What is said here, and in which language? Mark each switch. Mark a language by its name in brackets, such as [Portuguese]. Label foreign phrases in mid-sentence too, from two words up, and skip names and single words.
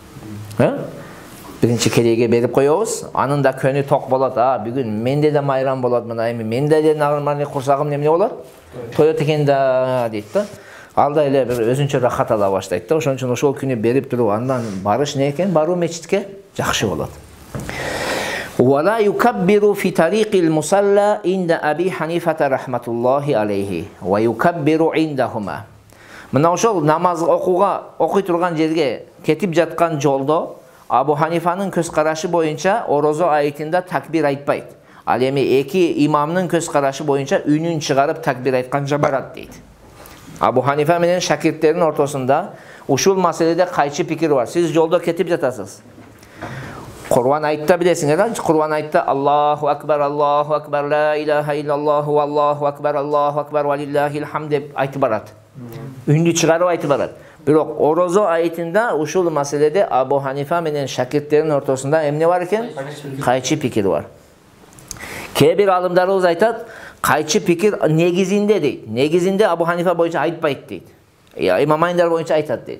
[Kyrgyz] Биринчи кереге берип коебуз, анын да көнү ток болот. Бүгүн менде да майрам болот, мына эми менде да нагырманы курсагым эмне болот? Тоет экен да дейт да. Алда эле бир өзүнчө рахат ала баштайт да. Ошон үчүн ошол күнү берип туруп, андан барыш не экен? Баруу мечитке жакшы болот. [Arabic] ولا يكبر في طريق المصلى عند أبي حنيفة رحمة الله عليه ويكبر عندهما. [Kyrgyz] Мына ошол намаз окуй турган жерге кетип жаткан жолдо Абу Ханифанын көз карашы боюнча орозо аятында такбир айтпайт. Ал эми эки имамдын көз карашы боюнча үнүн чыгарып такбир айтканча барат дейт. Абу Ханифа менен шакирттердин ортосунда ушул маселеде кайчы пикир бар. Сиз жолдо кетип жатасыз. Курбан айтта билесиңер, Курбан айтта [Arabic] الله أكبر لا إله إلا الله الله أكبر ولله الحمد [Kyrgyz] деп айтып барат. Үнү чыгарып айтып барат. Бирок орозо аятында ушул маселеде Абу Ханифа менен шакирттердин ортосунда эмне бар экен? Кайчы пикир бар. Кээ бир алымдарыбыз айтат, кайчы пикир негизинде дейт. Негизинде Абу Ханифа боюнча айтпайт дейт. Имам Айндар боюнча айтат дейт.